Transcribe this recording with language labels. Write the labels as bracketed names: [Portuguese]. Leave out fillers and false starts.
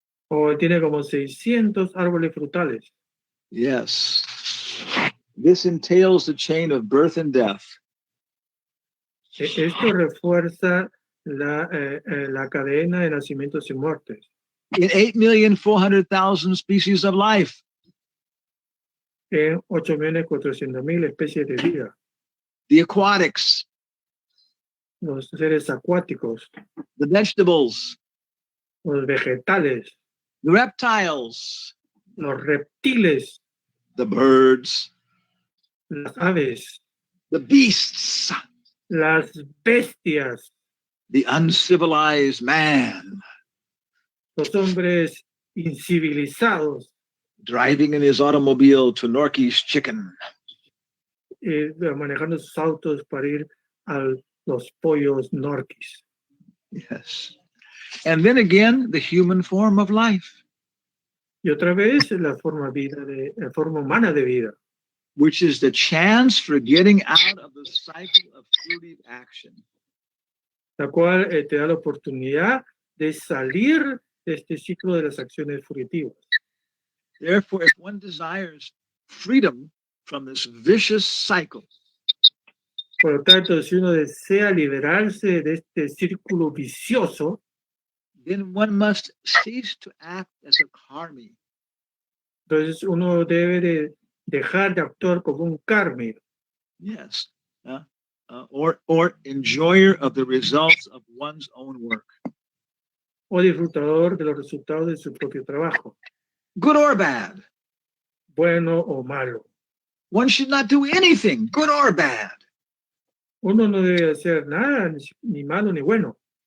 [Spanish] O tiene como 600 árboles frutales. [English] Yes. This entails the chain of birth and death. [Spanish] Esto refuerza la cadena de nacimientos y muertes. [English] In 8,400,000 species of life. [Spanish] En 8.400.000 especies de vida. [English] The aquatics, [Spanish] Los seres acuáticos, [English] the vegetables, [Spanish] los vegetales, [English] the reptiles, [Spanish] los reptiles, [English] the birds, [Spanish] las aves, [English] the beasts, [Spanish] las bestias, [English] the uncivilized man, [Spanish] los hombres incivilizados, [English] driving in his automobile to Norky's chicken. [Spanish] manejando sus autos para ir a los pollos norquis. [English] Yes. And then again, the human form of life, [Spanish] Y otra vez la forma humana de vida, [English] which is the chance for getting out of the cycle of fruitive action. [Spanish] la cual te da la oportunidad de salir de este ciclo de las acciones fruitivas. [English] Therefore, if one desires freedom from this vicious cycle, [Spanish] Por lo tanto, si uno desea liberarse de este círculo vicioso, [English] then one must cease to act as a karmi. [Spanish] entonces uno debe de dejar de actuar como un karmi, [English] Yes. Or enjoyer of the results of one's own work. [Spanish] o disfrutador de los resultados de su propio trabajo, [English] Good or bad. [Spanish] bueno o malo. [English] One should not do anything, good or bad, [Spanish] Uno no debe hacer nada, ni malo ni bueno,